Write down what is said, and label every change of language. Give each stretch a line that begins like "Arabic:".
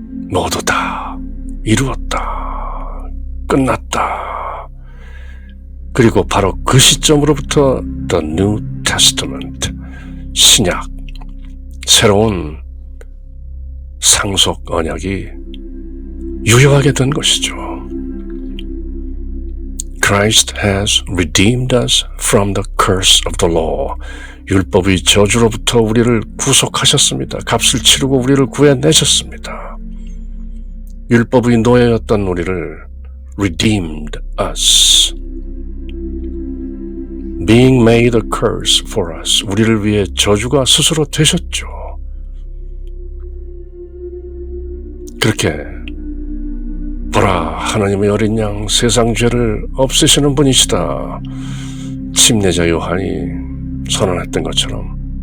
Korean: 모두 다 이루었다. 끝났다. 그리고 바로 그 시점으로부터
English: The New Testament,
Korean: 신약, 새로운 상속 언약이 유효하게 된 것이죠.
English: Christ has redeemed us from the curse of the law.
Korean: 율법의 저주로부터 우리를 구속하셨습니다. 값을 치르고 우리를 구해내셨습니다. 율법의 노예였던 우리를
English: redeemed us. Being made a curse for us.
Korean: 우리를 위해 저주가 스스로 되셨죠. 그렇게 보라, 하나님의 어린 양, 세상 죄를 없애시는 분이시다. 침례자 요한이 선언했던 것처럼